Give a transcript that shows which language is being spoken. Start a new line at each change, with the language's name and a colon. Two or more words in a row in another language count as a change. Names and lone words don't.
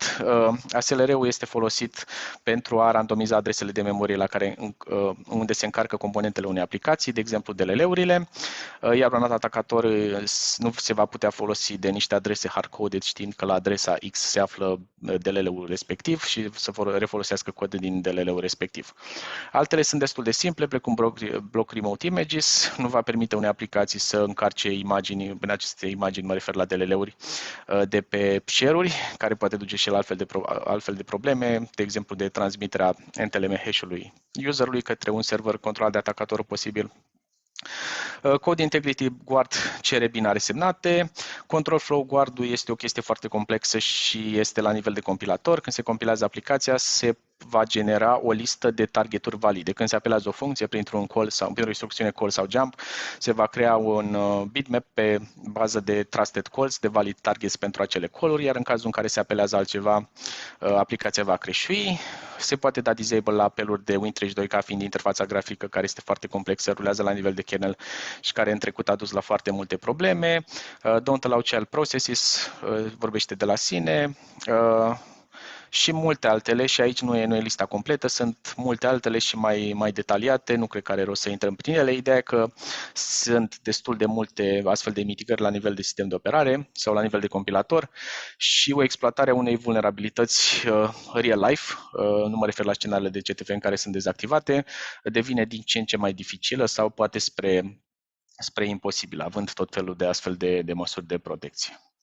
Romanian: ASLR-ul este folosit pentru a randomiza adresele de memorie unde se încarcă componentele unei aplicații, de exemplu DLL-urile, iar un alt atacator nu se va putea folosi de niște adrese hardcoded știind că la adresa X se află DLL-ul respectiv și să refolosească cod din DLL-ul respectiv. Altele sunt destul de simple, precum
English: block remote images,
Romanian: nu va permite unei aplicații să încarce imagini, în aceste imagini mă refer la DLL-uri, de pe share-uri, care poate duce și la altfel de probleme, de exemplu de transmiterea NTLM hash-ului userului către un server controlat de atacatorul posibil. Code Integrity Guard cere binare semnate. Control Flow Guard-ul este o chestie foarte complexă și este la nivel de compilator. Când se compilează aplicația, se va genera o listă de targeturi valide. Când se apelează o funcție printr-un call sau printr-o instrucțiune call sau jump, se va crea un bitmap pe bază de
English: trusted calls,
Romanian: de
English: valid targets
Romanian: pentru acele call-uri, iar în cazul în care se apelează altceva, aplicația va creșui. Se poate da disable la apeluri de Win32 ca fiind interfața grafică care este foarte complexă, rulează la nivel de kernel și care în trecut a dus la foarte multe probleme.
English: Don't allow child processes
Romanian: vorbește de la sine. Și multe altele, și aici nu e lista completă, sunt multe altele și mai detaliate, nu cred că are rost să intrăm prin ele. Ideea e că sunt destul de multe astfel de mitigări la nivel de sistem de operare sau la nivel de compilator și o exploatare a unei vulnerabilități
English: real life,
Romanian: nu mă refer la scenariile de CTF în care sunt dezactivate, devine din ce în ce mai dificilă sau poate spre imposibil, având tot felul de astfel de măsuri de protecție.